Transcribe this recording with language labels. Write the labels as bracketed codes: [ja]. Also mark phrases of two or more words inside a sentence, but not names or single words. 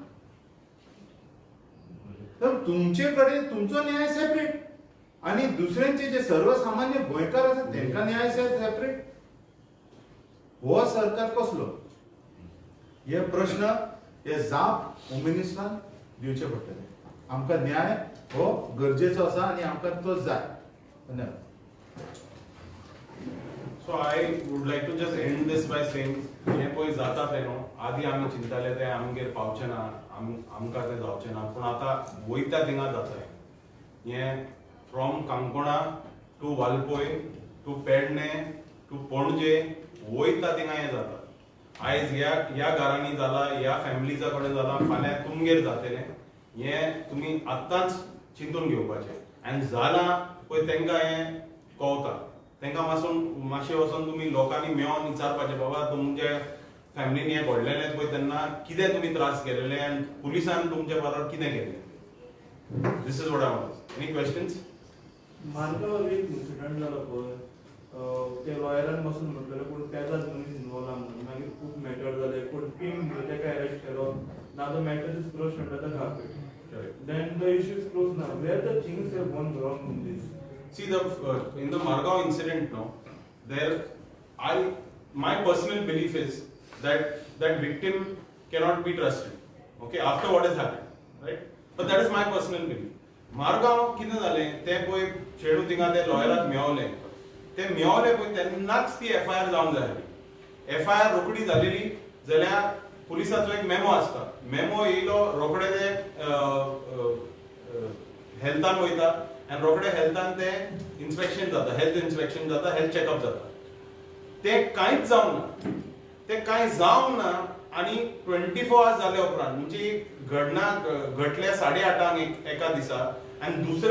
[kok] तर तुमचे कडेन तुमचो न्याय सेपरेट आनी दुसऱ्यांचे जे सर्वसामान्य गोंयकार आसात तांकां न्याय सेपरेट हो सरकार कसलो हे प्रश्न हे जाप होम मिनिस्टरान दिवचे पडटले आमकां न्याय हो गरजेचो आसा आनी आमकां तो जाय धन्यवाद [en] So I would like to just end this by saying [kok] हे पळय जाता ते न्हू आदी आमी चिंताले ते आमगेर पावचे ना आमकां ते जावचे ना पूण आतां वयता थिंगा जाताय हे फ्रॉम काणकोणा टू वालपय टू पेडणे टू पणजे वयता थिंगा हें जाता आयज ह्या घरांनी जाला ह्या फॅमिलीजा कडेन जाला फाल्यां तुमगेर जातलें हें तुमी आत्तांच चिंतून घेवपाचें आनी जालां पळय तांकां हें कळटा तांकां मातशें वचून तुमी लोकांनी मेळोन विचारपाचें बाबा तुमच्या फॅमिलीन हें घडलेलें पळय तेन्ना कितें तुमी त्रास केलेले आनी पुलिसान तुमच्या बरोबर कितें केलें [en] this is what I want any questions [kok] मानगांव एक इन्सिडंट जालो पळय ते लॉयरान बसून म्हटलेले पूण तेजाच मनीस इनवॉल्व आहा म्हणून मागीर खूब मॅटर जाले पूण टीम तेका अरेस्ट केलो [en] now the matter is close under the carpet then the issue is close now where the things have gone wrong in this See in the Margao incident now, my personal belief is that victim cannot be trusted. Okay, after what has happened, right? But that is my personal belief. [kok] Margao कितें जालें ते पळय चेडू थिंगा ते लॉयराक मेळवले ते मेळवले पळय तेन्नाच ती FIR जावंक जाय FIR रोखडी जालेली जाल्यार पुलिसाचो एक मेमो आसता मेमो येयलो रोखडे ते हेल्थान वयता आनी रोखडे हेल्थान ते इन्स्पेक्शन जाता हेल्थ इन्स्पेक्शन जाता हेल्थ चेकअप जाता ते कांयच जावंक ना आनी 24 hours जाले उपरांत म्हणजे घडना घडले 8:30 एका दिसा आनी दुसऱ्या